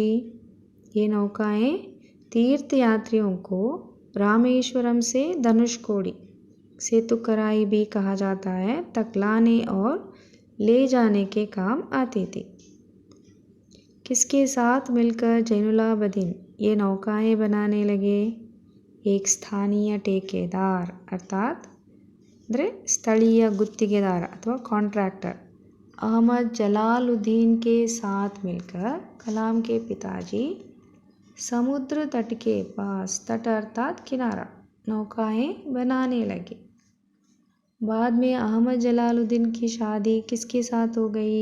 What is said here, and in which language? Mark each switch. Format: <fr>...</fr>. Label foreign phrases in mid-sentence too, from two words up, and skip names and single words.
<hi>ये नौकाएं तीर्थयात्रियों को रामेश्वरम से धनुषकोडी, सेतुकराई भी कहा जाता है, तक लाने और ले जाने के काम आती थी। किसके साथ मिलकर जैनुलाब्दीन ये नौकाएं बनाने लगे? एक स्थानीय ठेकेदार अर्थात</hi> <kn>ಅಂದರೆ ಸ್ಥಳೀಯ ಗುತ್ತಿಗೆದಾರ ಅಥವಾ</kn> <hi>कॉन्ट्रैक्टर। अहमद जलालुद्दीन के साथ मिलकर कलाम के पिताजी समुद्र तट के पास, तट अर्थात किनारा, नौकाएं बनाने लगे। बाद में अहमद जलालुद्दीन की शादी किसके साथ हो गई?</hi>